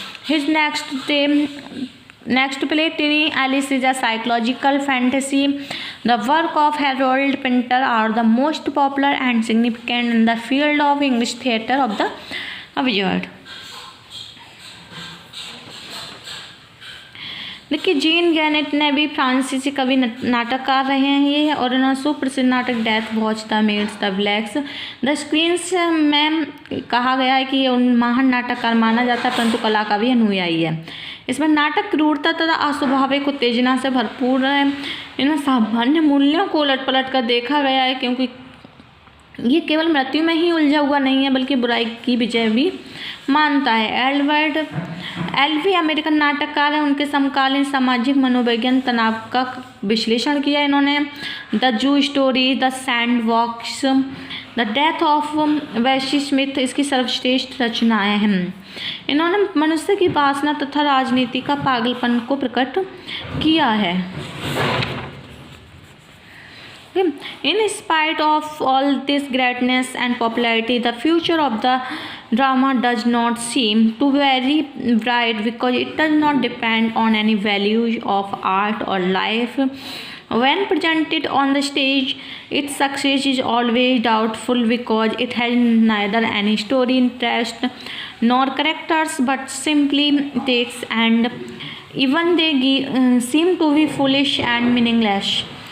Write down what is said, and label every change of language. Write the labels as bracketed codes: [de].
[en] His next play, Tiny Alice, is a psychological fantasy. The work of Harold Pinter are the most popular and significant in the field of English theatre of the absurd. [hi] देखिए gene गैनेट ने भी फ्रांसीसी कवि नाटककार रहे हैं ये, और इन्होंने सुप्रसिद्ध नाटक death watch, the maids, the blacks, the screens में कहा गया है कि ये उन महान नाटककार माना जाता है, परंतु कला का भी अनुयायी है। इसमें नाटक क्रूरता तथा अस्वाभाविक उत्तेजना से भरपूर है। इनमें सामान्य मूल्यों को उलट पलट कर देखा गया है, क्योंकि ये केवल मृत्यु में ही उलझा हुआ नहीं है बल्कि बुराई की विजय भी मानता है। एल्बर्ट एल्वी अमेरिकन नाटककार हैं। उनके समकालीन सामाजिक मनोविज्ञान तनाव का विश्लेषण किया इन्होंने। The zoo story, the sandbox, the death of वैशी Smith इसकी सर्वश्रेष्ठ रचनाएं हैं। इन्होंने मनुष्य की वासना तथा राजनीति का पागलपन को प्रकट किया है। [en] In spite of all this greatness and popularity, the future of the drama does not seem to very bright, because it does not depend on any value of art or life. When presented on the stage, its success is always doubtful, because it has neither any story interest nor characters, but simply takes, and even they seem to be foolish and meaningless.